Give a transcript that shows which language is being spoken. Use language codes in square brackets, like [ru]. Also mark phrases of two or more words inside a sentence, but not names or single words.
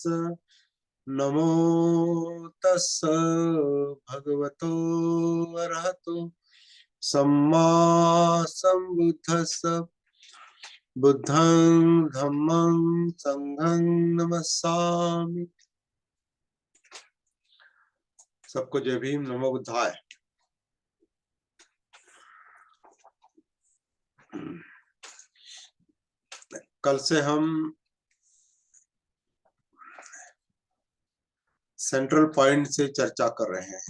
[pi] नमो तस्स भगवतो अरहतो सम्मा सम्बुद्धस्स। बुद्धं धम्मं संघं नमस्सामि। [hi] सबको जय भीम, [pi] नमो बुद्धाय। [hi] कल से हम सेंट्रल पॉइंट से चर्चा कर रहे हैं।